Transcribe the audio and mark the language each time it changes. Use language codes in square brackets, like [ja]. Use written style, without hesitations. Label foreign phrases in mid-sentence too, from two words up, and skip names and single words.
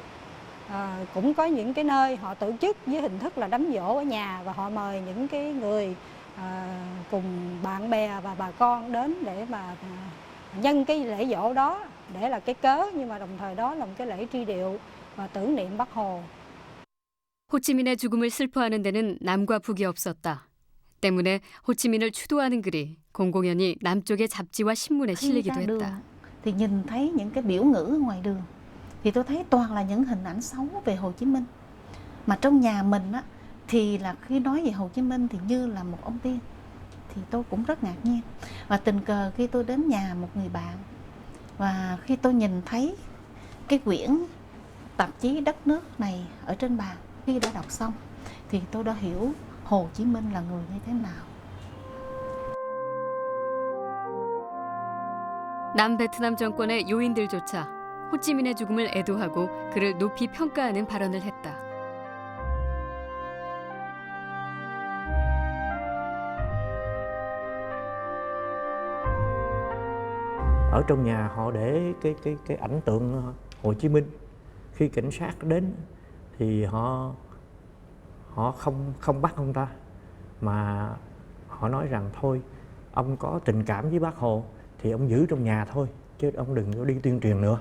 [vi] Cũng có những cái nơi họ tổ chức với hình thức là đám giỗ ở nhà và họ mời những cái người cùng bạn bè và bà con đến để mà nhân cái lễ giỗ đó để là cái cớ, nhưng mà đồng thời đó là một cái lễ truy điệu và tưởng niệm Bác Hồ. [ko] 호치민의 죽음을 슬퍼하는 데는 남과 북이 없었다. 때문에 호치민을 추도하는 글이 공공연히 남쪽의 잡지와 신문에 [vi] Khi [ko] 실리기도 [vi] ra đường [ko] 했다. [vi] thì nhìn thấy những cái biểu ngữ ở ngoài đường thì tôi thấy toàn là những hình ảnh xấu về Hồ Chí Minh. Mà trong nhà mình á, thì là khi nói về Hồ Chí Minh thì như là một ông tiên. Thì tôi cũng rất ngạc nhiên. Và tình cờ khi tôi đến nhà một người bạn và khi tôi nhìn thấy cái quyển tạp chí Đất nước này ở trên bàn, khi đã đọc xong thì tôi đã hiểu Hồ Chí Minh là người như thế nào. [ko] 남베트남 정권의 요인들조차 호찌민의 죽음을 애도하고 그를 높이 평가하는 발언을 했다. [vi] Ở trong nhà họ để cái ảnh tượng Hồ Chí Minh. Khi cảnh sát đến thì họ không bắt ông ta, mà họ nói rằng thôi ông có tình cảm với Bác Hồ thì ông giữ trong nhà thôi, chứ ông đừng có đi tuyên truyền nữa.